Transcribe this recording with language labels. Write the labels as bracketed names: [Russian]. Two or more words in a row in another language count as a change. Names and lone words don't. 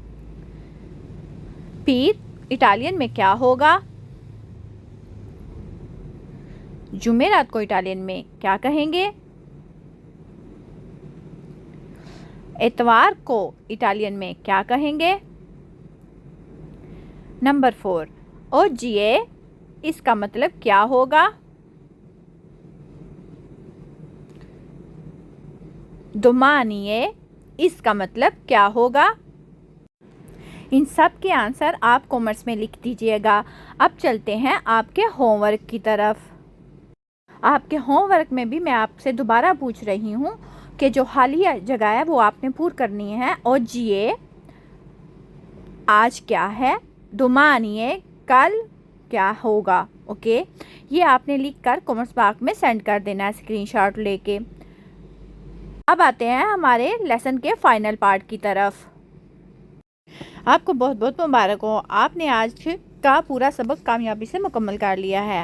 [Hindi] पीर इटालियन में क्या होगा, जुमेरात को इटालियन में क्या कहेंगे, एतवार को इटालियन में क्या कहेंगे। नंबर 4 [Italian] oggi è, [Hindi] इसका मतलब क्या होगा। [Italian] domani è, [Hindi] इसका मतलब क्या होगा। इन सब के आंसर आप कॉमेंट्स में लिख दीजिएगा। अब चलते हैं आपके होमवर्क की तरफ। आपके होमवर्क में भी मैं आपसे दोबारा पूछ रही हूँ कि जो हालिया जगह है वो आपने पूरी करनी है। [Italian] oggi è [Hindi] आज क्या है, [Italian] domani è [Hindi] कल क्या होगा। ओके, ये आपने लिखकर कमेंट्स बॉक्स में सेंड कर देना है स्क्रीनशॉट लेके। अब आते हैं हमारे लेसन के फाइनल पार्ट की तरफ। आपको बहुत बहुत मुबारक हो, आपने आज का पूरा सबक कामयाबी से मुकम्मल कर लिया है।